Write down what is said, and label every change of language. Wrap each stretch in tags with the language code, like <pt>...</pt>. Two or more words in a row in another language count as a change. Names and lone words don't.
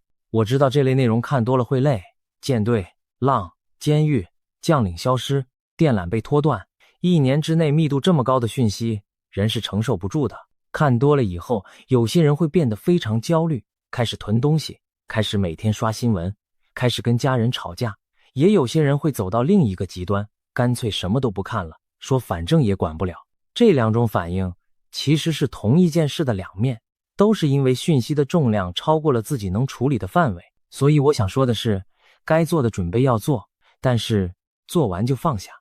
<zh>我知道這類內容看多了會累，艦隊、浪、監獄、將領消失、電纜被拖斷，1年之內密度這麼高的訊息，人是承受不住的。看多了以後，有些人會變得非常焦慮，開始囤東西，開始每天刷新聞，開始跟家人吵架。也有些人會走到另一個極端，乾脆什麼都不看了，說反正也管不了。這2種反應其實是同一件事的2面，都是因為訊息的重量超過了自己能處理的範圍。所以我想說的是，該做的準備要做，但是做完就放下。</zh>